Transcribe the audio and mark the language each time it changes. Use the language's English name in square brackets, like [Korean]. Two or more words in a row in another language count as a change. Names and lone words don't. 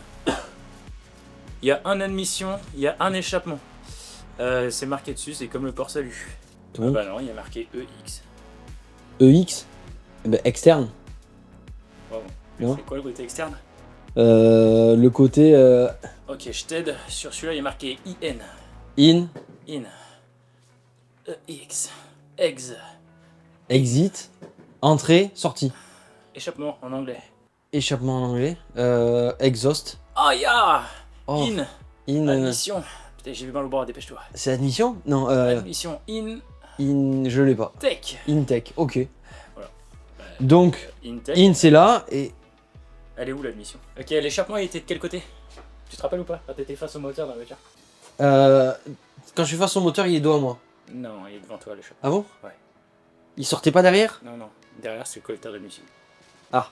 [French] Il y a un admission, il y a un échappement. C'est marqué dessus, c'est comme le port salut. Donc. Bah non, il y a marqué EX. EX externe. Pardon. Non. C'est quoi le côté externe? Le côté Ok, je t'aide. Sur celui-là, il y a marqué IN. in, In. EX. Ex. exit, entrée, sortie. Échappement en anglais. Échappement en anglais. Exhaust. Ah ya! Oh, In. in. Admission. Putain, j'ai vu mal au bras, dépêche-toi. C'est admission? Non, Admission in je l'ai pas. tech. Intech, ok. Voilà. Donc, In tech. in c'est là et. Elle est où l'admission? Ok, l'échappement il était de quel côté? Tu te rappelles ou pas? Quand t'étais face au moteur dans la voiture? Quand je suis face au moteur, il est dos à moi. Non, il est devant toi l'échappement. Ah bon? Ouais. Il sortait pas derrière? Non, non. Derrière c'est le collecteur d'admission. Ah.